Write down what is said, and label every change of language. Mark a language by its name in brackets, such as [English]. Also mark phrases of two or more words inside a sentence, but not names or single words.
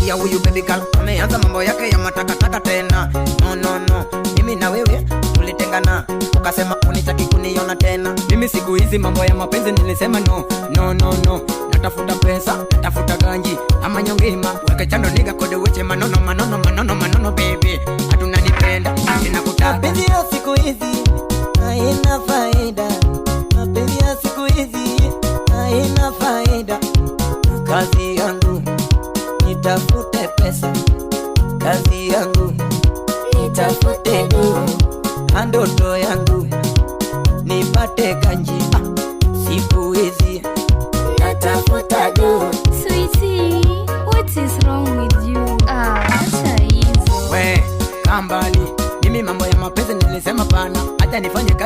[Swahili] huyu baby girl ameanza mambo yake ya matakataka tena. [English] No no no, [Swahili] mimi na wewe tulitengana, ukasema unitaki kuniona tena. Mimi siku hizi mambo ya mapenzi nilisema [English] no no no no. [Swahili] Natafuta pesa, natafuta ganji ama nyongima, [Luo (Kenya and Tanzania)] weke chando niga kode weche manono manono manono manono baby. [Swahili] Hatunanipenda, ninakutaka. Mapenzi ya siku hizi haina faida, mapenzi ya siku hizi haina faida. Kazi yangu nitafute pesa, kazi yangu nitafute nguo, ndoto yangu nipate ganji. Siku hizi natafuta nguo. [English] Sweetie, what is wrong with you? [Swahili] Acha hizo. We, kambali, mimi mambo ya mapenzi nilisema pana, hata nifanye